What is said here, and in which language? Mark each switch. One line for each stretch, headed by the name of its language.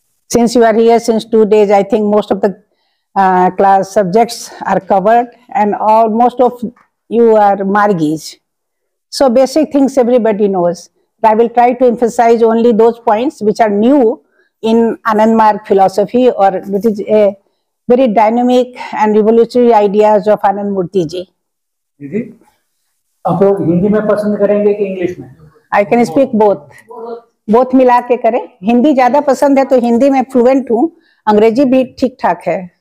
English: Since you are here since 2 days, I think most of the class subjects are covered, and most of you are Margis. So basic things everybody knows. I will try to emphasize only those points which are new in Anand Marg philosophy, or which is a very dynamic and revolutionary ideas of Anand Murti ji.
Hindi: दीदी, आप लोग हिंदी में पसंद करेंगे कि English में?
English: I can speak both
Hindi: मिला के करें. हिंदी ज्यादा पसंद है तो हिंदी में फ्लुएंट हूँ, अंग्रेजी भी ठीक ठाक है.